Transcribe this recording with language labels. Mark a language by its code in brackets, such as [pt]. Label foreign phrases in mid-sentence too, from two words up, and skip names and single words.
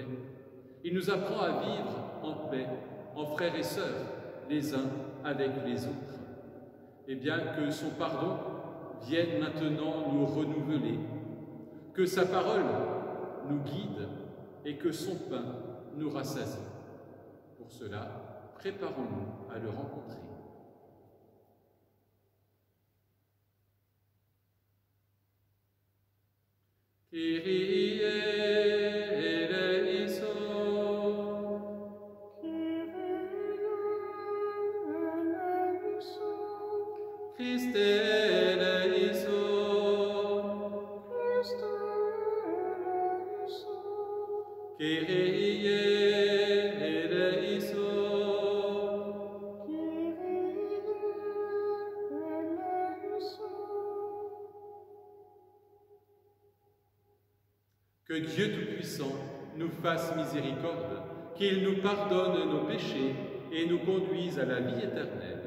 [fr] Il nous apprend à vivre en paix, en frères et sœurs, les uns avec les autres. Et bien que son pardon vienne maintenant nous renouveler, que sa parole nous guide et que son pain nous rassasie. Pour cela, préparons-nous à le rencontrer. [el] Κύριε ελέησον. Χριστέ ελέησον. Κύριε ελέησον. [fr] Que Dieu Tout-Puissant nous fasse miséricorde, qu'il nous pardonne nos péchés et nous conduise à la vie éternelle.